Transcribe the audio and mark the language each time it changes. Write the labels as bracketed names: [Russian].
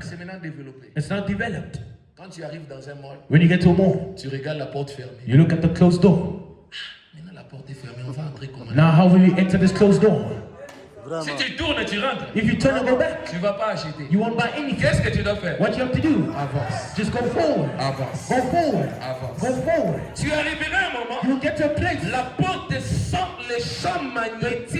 [French] c'est maintenant développé. [English] it's not developed. [French] Quand tu arrives dans un mall, [English] When you get to a mall, [French] tu regardes la porte fermée. [English] you look at the closed door. [French] Maintenant la porte est fermée, on va entrer comment? [English] Now, how will you enter this closed door? [French] Si tu tournes, tu rentres. [English] If you turn and go back, [French] Tu ne vas pas acheter. [English] you won't buy anything. [French] Qu'est-ce que tu dois faire? [English] What you have to do, [French] Avance. [English] just go forward. [French] Avance. [English] Go forward. [French] Avance. [English] Go forward. [French] Tu arriveras à un moment, [English] You'll get to a place. [French] la porte sent les champs magnétiques